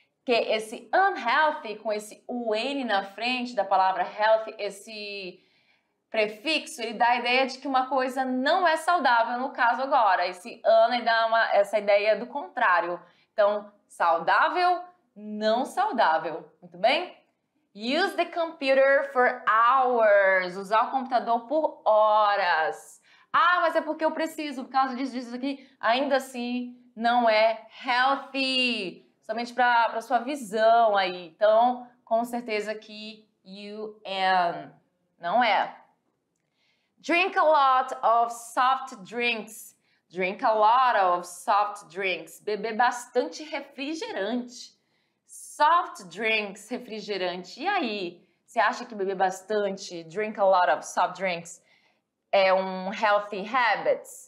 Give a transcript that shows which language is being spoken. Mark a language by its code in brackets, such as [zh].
[pt] Que esse unhealthy com esse UN na frente da palavra healthy, esse prefixo, ele dá a ideia de que uma coisa não é saudável, no caso agora. Esse an dá essa ideia do contrário. Então, saudável, não saudável. Muito bem? [en] Use the computer for hours. [pt] Usar o computador por horas. Ah, mas é porque eu preciso, por causa disso aqui. Ainda assim, não é healthy. Somente para sua visão aí. Então, com certeza que UN. Não é. [en] Drink a lot of soft drinks. Drink a lot of soft drinks. [pt] Beber bastante refrigerante. Soft drinks, refrigerante. E aí, você acha que beber bastante, [en] drink a lot of soft drinks, [pt] é um healthy habit?